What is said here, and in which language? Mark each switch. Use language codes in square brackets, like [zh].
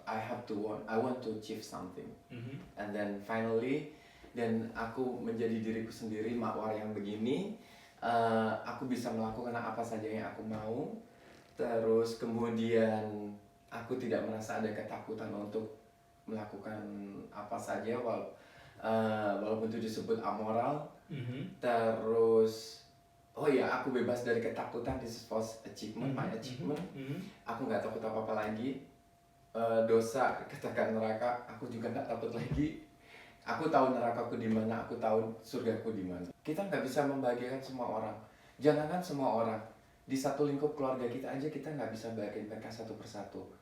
[en] I want to achieve something. And then finally, [id] dan aku menjadi diriku sendiri, mawar yang begini. Aku bisa melakukan apa saja yang aku mau. Terus kemudian aku tidak merasa ada ketakutan untuk melakukan apa saja walaupun itu disebut amoral. Terus oh ya, aku bebas dari ketakutan. [en] This is first achievement, my achievement. [id] Aku nggak takut apa-apa lagi. Dosa, katakan neraka, aku juga nggak takut lagi. Aku tahu nerakaku di mana, aku tahu surgaku di mana. Kita nggak bisa membahagiakan semua orang. Jangankan semua orang, di satu lingkup keluarga kita aja kita nggak bisa bahagiain mereka satu persatu.